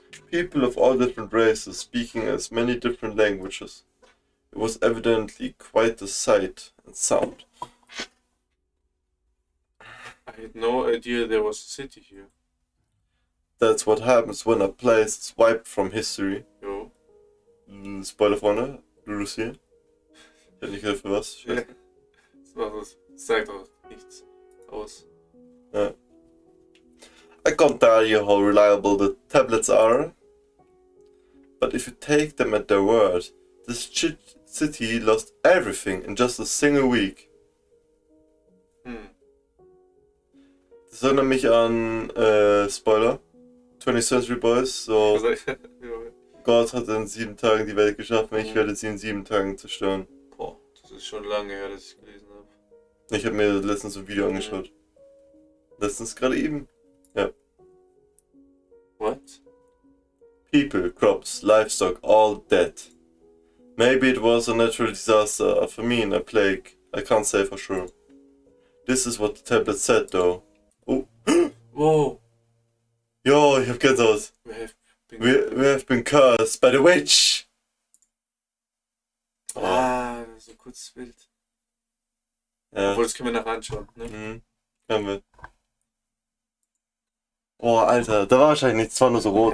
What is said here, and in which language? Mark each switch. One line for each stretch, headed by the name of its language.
English: People of all different races speaking as many different languages. It was evidently quite a sight and sound. I had no idea there was a city here. That's what happens when a place is wiped from history.
German: Jo. Spoiler vorne, Lucy. Ich hätte nicht gehört für was. Ja. Das sagt auch nichts aus.
English: I can't tell you how reliable the tablets are, but if you take them at their word, this city lost everything in just a single week.
German: Das erinnert mich an, Spoiler, 20th Century Boys, so Gott hat in 7 Tagen die Welt geschaffen, ich werde sie in 7 Tagen zerstören. Boah, das ist schon lange her, dass ich gelesen habe. Ich habe mir letztens ein Video angeschaut. Letztens gerade eben. Ja.
English: What? People, crops, livestock, all dead. Maybe it was a natural disaster, a famine, a plague. I can't say for sure. This is what the tablet said though. Oh. Wow.
German: Yo, ich hab Gänsehaut.
English: We have been cursed by the witch.
German: Ah, das ist ein kurzes Bild. Ja. Obwohl, das können wir nachher anschauen, ne? Können wir. Boah, Alter, da war wahrscheinlich nichts, war nur so rot.